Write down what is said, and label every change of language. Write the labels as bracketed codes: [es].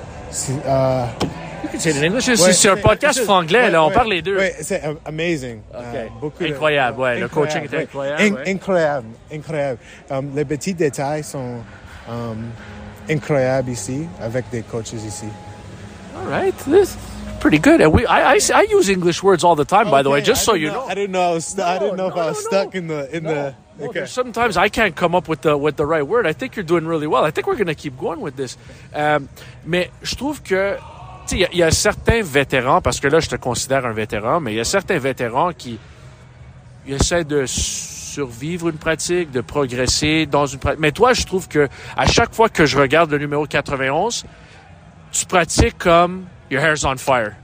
[fr] C'est l'anglais. C'est un podcast franglais, là. On parle les deux. Oui, c'est amazing. Okay. Incroyable, le coaching est incroyable. Incroyable. Les petits détails sont incroyables ici, avec des coachs ici. [en] All right. This is pretty good. And I use English words all the time, by the way, just so you know. I didn't know. I didn't know if I was stuck in the. Okay. Sometimes I can't come up with the right word. I think you're doing really well. I think we're going to keep going with this. [fr] Mais je trouve que il y a certains vétérans, parce que là, je te considère un vétéran, mais il y a certains vétérans qui essaient de survivre une pratique, de progresser dans une pratique. Mais toi, je trouve que à chaque fois que je regarde le numéro 91, tu pratiques comme [en] your hair's on fire.